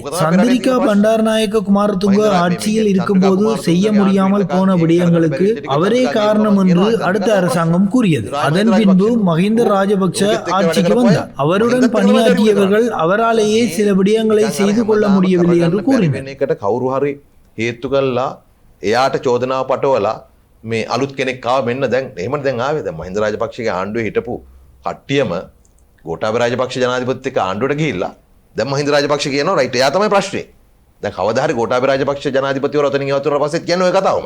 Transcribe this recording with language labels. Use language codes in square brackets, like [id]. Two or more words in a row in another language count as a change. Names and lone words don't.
[ta] சந்திரிகா பண்டாரநாயக்க குமாரதுங்க ஆட்சியில் இருக்கும் போது செய்ய முடியாமல் போன விடயங்களுக்கு அவரே காரணம் என்று அடுத்த அரசாங்கம் கூறியது. அதன் பின்பு மஹிந்த ராஜபக்ஷ ஆட்சிக்கு வந்தார். அவருடன் பணியாற்றியவர்கள் அவராலேயே சில விடயங்களை செய்து கொள்ள முடியவில்லை என்று கூறினார். [si] කවුරු හරි හේතු කළා එයාට චෝදනාව පටවලා මේ අලුත් කෙනෙක් ආව මෙන්න දැන් එහෙම දැන් ආවේ. දැන් මහින්ද රාජපක්ෂගේ ආණ්ඩුවේ හිටපු කට්ටියම ගෝඨාභය රාජපක්ෂ ජනාධිපතිත් එක්ක ආණ්ඩුවට ගිහිල්ලා දැන් මහින්ද රාජපක්ෂ කියනවා රයිට් එයා තමයි ප්‍රශ්නේ. දැන් කවදා හරි ගෝඨාභය රාජපක්ෂ ජනාධිපතිවරු ඔතනින් ඉවතුනට පස්සෙත් කියන්නේ ඔය කතාවමයි.